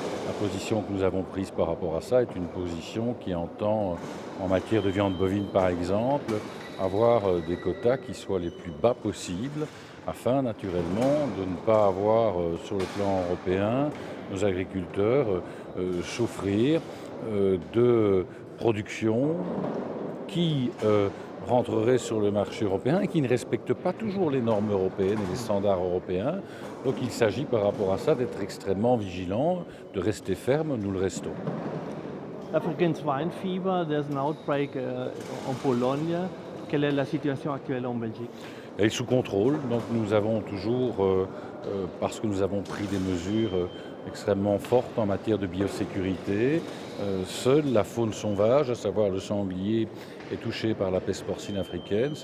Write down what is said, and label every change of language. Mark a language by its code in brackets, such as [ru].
[fr] La position que nous avons prise par rapport à ça est une position qui entend, en matière de viande bovine par exemple, avoir des quotas qui soient les plus bas possibles, afin naturellement de ne pas avoir sur le plan européen nos agriculteurs souffrir de production qui rentreraient sur le marché européen et qui ne respectent pas toujours les normes européennes et les standards européens. Donc il s'agit par rapport à ça d'être extrêmement vigilant, de rester ferme, nous le restons. [en] African swine fever, there's an outbreak [fr] en Pologne. Quelle est la situation actuelle en Belgique? Elle est sous contrôle, donc nous avons toujours, parce que nous avons pris des mesures extrêmement fortes en matière de biosécurité, seule la faune sauvage, à savoir le sanglier, est touchée par la peste porcine africaine.